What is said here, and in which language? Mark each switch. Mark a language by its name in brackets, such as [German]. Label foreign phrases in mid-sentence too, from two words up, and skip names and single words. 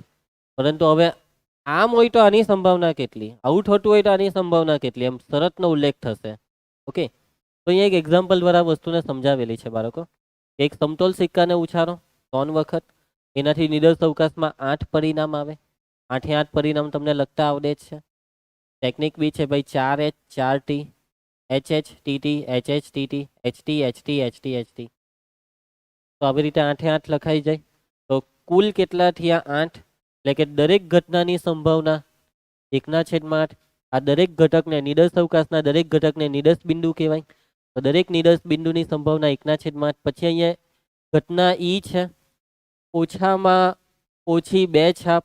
[Gujarati] પરંતુ હવે આમ હોય તો આની સંભાવના કેટલી, આવું થતું હોય તો આની સંભાવના કેટલી, એમ શરતનો ઉલ્લેખ થશે. ઓકે, તો અહીંયા એક એક્ઝામ્પલ દ્વારા વસ્તુને સમજાવેલી છે બાળકો. એક સમતોલ સિક્કાને ઉછાળો 3 વખત, એનાથી નિરસ અવકાશમાં 8 પરિણામ આવે. 8 પરિણામ તમને લખતા આવડે જ છે. ટેકનિક બી છે ભાઈ, [English] 4H 4T, HH TT HH TT HT HT HT HT. [Gujarati] તો આવી રીતે 8 8 લખાઈ જાય. તો કુલ કેટલા થયા? 8. એટલે કે દરેક ઘટનાની સંભાવના 1/8. આ દરેક ઘટકને નિદર્શ અવકાશના દરેક ઘટકને નિદર્શ બિંદુ કહેવાય. તો દરેક નિદર્શ બિંદુની સંભાવના 1/8. પછી અહીંયા ઘટના ઈ છે, ઓછામાં ઓછી 2 છાપ.